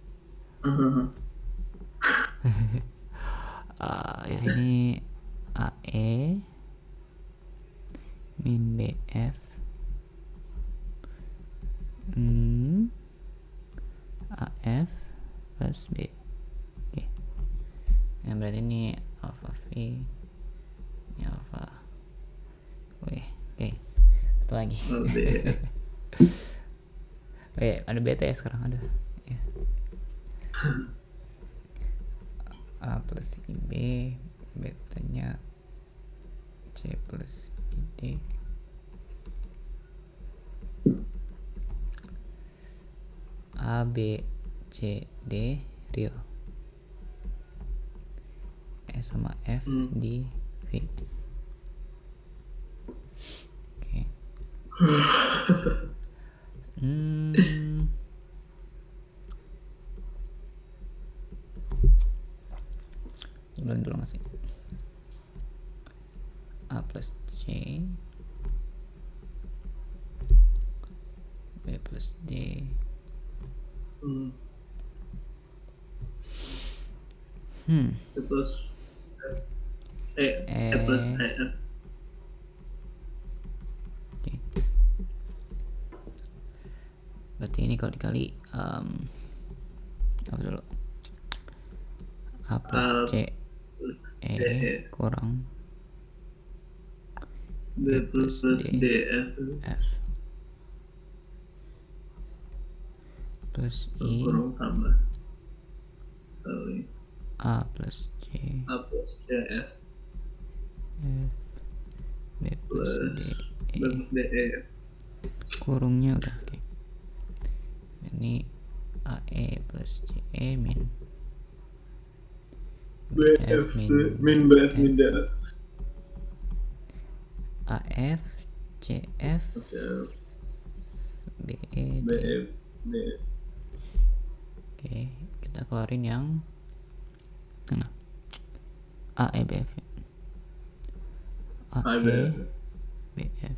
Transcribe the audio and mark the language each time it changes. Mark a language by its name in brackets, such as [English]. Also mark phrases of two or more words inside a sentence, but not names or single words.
[Indonesian] Ya ini AE min BF AF plus B. Oke. Yang berarti ini alpha V, ini alpha W. Oke. Satu lagi. Ada beta ya sekarang, ada ya. A plus IB, betanya C plus ID. A B C D real. E sama F di V. Oke. Jumlahin dulu masih. A plus C B plus D C plus E plus E. Oke. Berarti ini kalau dikali apa dulu? A plus C E kurang B plus D F plus I kurang tambah A plus C F B plus D E. kurungnya udah. Oke. Ini AE plus CE min BF min BF min DF. AF CF BE D. Oke, kita keluarin yang mana? AEBF. AEBF